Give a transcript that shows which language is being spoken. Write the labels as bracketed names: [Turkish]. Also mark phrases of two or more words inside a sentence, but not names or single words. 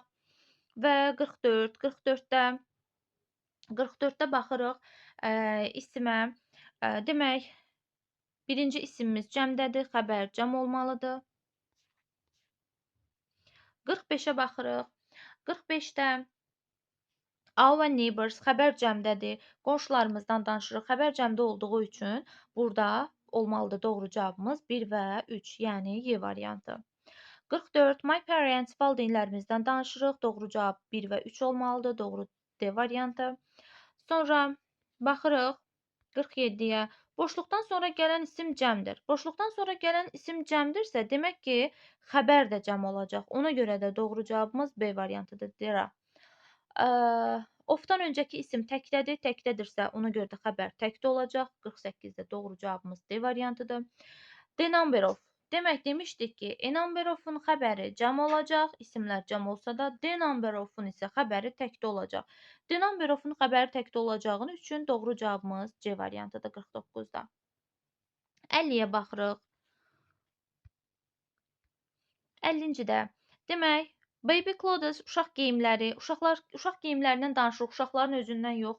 [Azerbaijani] Və 44. 44-də baxırıq isimə. Demək, birinci isimimiz cəmdədir. Xəbər cəm olmalıdır. 45-ə baxırıq. 45-də [English] our neighbors [Azerbaijani] xəbər cəmdədir. Qonşularımızdan danışırıq. Xəbər cəmdə olduğu üçün burada olmalıdır doğru cavabımız 1 və 3, yəni Y variantı. 44. [English] My parents [Azerbaijani] valideynlərimizdən danışırıq. Doğru cavab 1 və 3 olmalıdır. Doğru D variantı. Sonra baxırıq 47-yə. Boşluqdan sonra gələn isim cəmdir. Boşluqdan sonra gələn isim cəmdirsə, demək ki, xəbər də cəm olacaq. Ona görə də doğru cavabımız B variantıdır. Dira. Ofdan öncəki isim təkdədir. Təkdədirsə, ona görə də xəbər təkdə olacaq. 48-də doğru cavabımız D variantıdır. [English] The number of. [Azerbaijani] Demək demişdik ki, [English] a number of- [Azerbaijani] un xəbəri cəm olacaq, isimlər cəm olsa da, [English] the number of- [Azerbaijani] un isə xəbəri təkdə olacaq. [English] The number of- [Azerbaijani] un xəbəri təkdə olacağı üçün doğru cavabımız C variantıdır 49-da. 50-yə baxırıq. 50-cidə. Demək, [English] baby clothes [Azerbaijani] uşaq geyimləri, uşaq geyimlərindən danışırıq, uşaqların özündən yox.